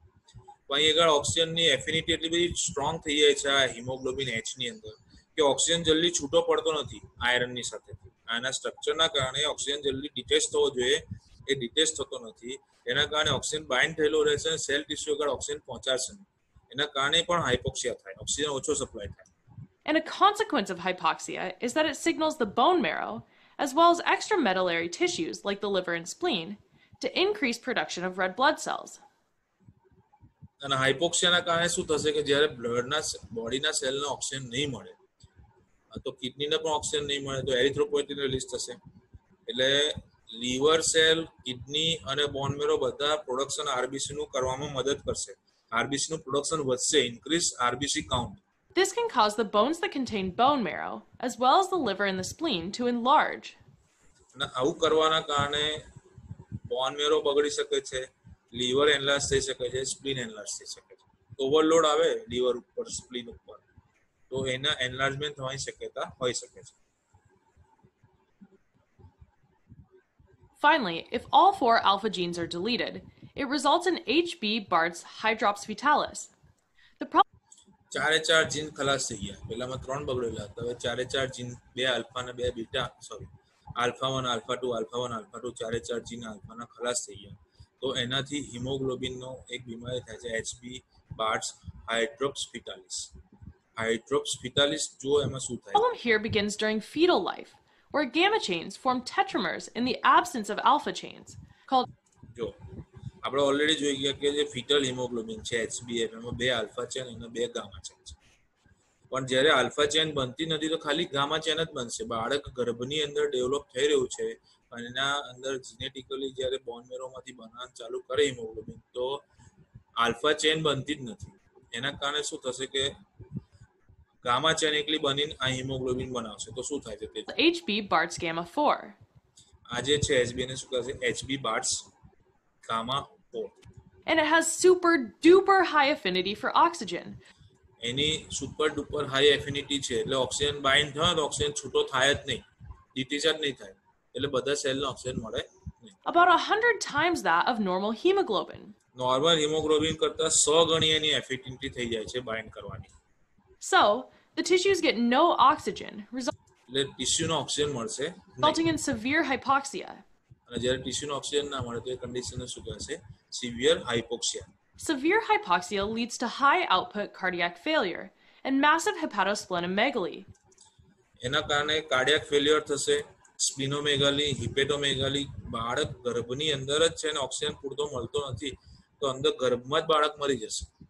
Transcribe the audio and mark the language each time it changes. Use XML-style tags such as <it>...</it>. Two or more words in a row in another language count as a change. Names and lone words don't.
<gu>તો અહીં આગળ ઓક્સિજનની એફિનિટી એટલી બધી સ્ટ્રોંગ થઈ જાય છે આ હિમોગ્લોબિન H ની અંદર કે ઓક્સિજન જલ્દી છૂટો પડતો નથી આયરનની સાથેથી. આના સ્ટ્રક્ચરના કારણે ઓક્સિજન જલ્દી ડિટેચ થવો જોઈએ, એ ડિટેચ થતો નથી. એના કારણે ઓક્સિજન બાઇન્ડ થયેલો રહેશે અને</gu> <en>cell tissue</en> <gu>આગળ ઓક્સિજન પહોંચાડશે નહીં. એના કારણે પણ હાઇપોક્સિયા થાય, ઓક્સિજન ઓછો સપ્લાય થાય.</gu> <en>And a consequence of hypoxia is that it signals the bone marrow, as well as extramedullary tissues like the liver and spleen, to increase production of red blood cells.</en> <gu>અને હાઇપોક્સિયાના કારણે શું થશે કે જ્યારે બ્લડના બોડીના સેલને ઓક્સિજન નહીં મળે, તો કિડનીને પણ ઓક્સિજન નહીં મળે, તો એરિથ્રોપોઇટિન રિલીઝ થશે. એટલે</gu> <en>liver cell,</en> <gu>કિડની અને</gu> <en>bone marrow</en> <gu>બધા પ્રોડક્શન આરબીસીનું કરવામાં મદદ કરશે. આરબીસીનું પ્રોડક્શન વધશે,</gu> <en>increase RBC count. This can cause the bones that contain bone marrow, as well as the liver and the spleen, to enlarge.</en> <gu>અને આવું કરવાના કારણે</gu> <en>bone marrow</en> <gu>બગડી શકે છે, લીવર એનલાર્જ થઈ શકે છે, સ્પ્લીન એનલાર્જ થઈ શકે છે. ઓવરલોડ આવે લીવર ઉપર, સ્પ્લીન ઉપર, તો એના એનલાર્જમેન્ટ થવાની શક્યતા હોઈ શકે છે.</gu> <en>Finally, if all 4 alpha genes are deleted, it results in HB Bart's hydrops fetalis. The problem</en> <gu>4 જીન ખલાસ થઈ ગયા. પહેલામાં 3 બગડેલા હતા, હવે 4 જીન, 2 આલ્ફા અને 2 બીટા, સોરી, આલ્ફા 1, આલ્ફા 2, આલ્ફા 1, આલ્ફા 2, 4 જીન આલ્ફાના ખલાસ થઈ ગયા. તો એનાથી હિમોગ્લોબિનનો એક બીમારી થાય છે, HB Bart's hydrops fetalis. Hydrops fetalis જો એમાં શું થાય?</gu> <en>problem here begins during fetal life, where gamma chains form tetramers in the absence of alpha chains, called</en> <gu>જો આપણે ઓલરેડી જોઈ ગયા કે જે</gu> <en>fetal hemoglobin</en> <gu>છે HbF એમાં 2</gu> <en>alpha chain</en> <gu>અને 2</gu> <en>gamma chain</en> <gu>છે. પણ જ્યારે</gu> <en>alpha chain</en> <gu>બનતી નથી તો ખાલી</gu> <en>gamma chain</en> <gu>જ બનશે. બાળક ગર્ભની અંદર ડેવલપ થઈ રહ્યું છે અને એના અંદર જીનેટિકલી જ્યારે બોન મેરોમાંથી બનાવવાનું ચાલુ કરે હિમોગ્લોબિન તો</gu> <en>alpha chain</en> <gu>બનતી જ નથી. એના કારણે શું થશે કે</gu> <en>gamma chain</en> <gu>એકલી બનીને આ હિમોગ્લોબિન બનાવશે. તો શું થાય છે તે HB Bart's gamma 4. આ જે છે HB ને શું કહેશે HB Bart's gamma 4.</gu> <en>And it has super duper high affinity for oxygen.</en> <gu>એની</gu> <en>super duper high affinity</en> <gu>છે એટલે ઓક્સિજન બાઇન્ડ થાય તો ઓક્સિજન છૂટો થાય જ નહીં, ડિટેચ જ નહીં થાય, એટલે બધા સેલને ઓક્સિજન મળે નહીં.</gu> <en>About 100 times that of normal hemoglobin. normal hemoglobin</en> <gu>કરતા 100 ગણી એની એફિનિટી થઈ જાય છે બાઇન્ડ કરવાની.</gu> <en>So, the tissues get no oxygen,</en> <gu>એટલે ટિશ્યુનો ઓક્સિજન મળશે નહીં.</gu> <en>resulting in severe hypoxia.</en> <gu>અને જ્યારે ટિશ્યુનો ઓક્સિજન ના મળે તો એ કન્ડિશનને શું કહેશે?</gu> <en>severe hypoxia. Severe hypoxia leads to high output cardiac failure and massive hepatosplenomegaly.</en> <gu>એના કારણે</gu> <en>cardiac failure</en> <gu>થશે, સ્પ્લિનોમેગાલી, હિપેટોમેગાલી. બાળક ગર્ભની અંદર જ છે અને ઓક્સિજન પૂરતો મળતો નથી તો અંદર ગર્ભમાં જ બાળક મરી જશે.</gu>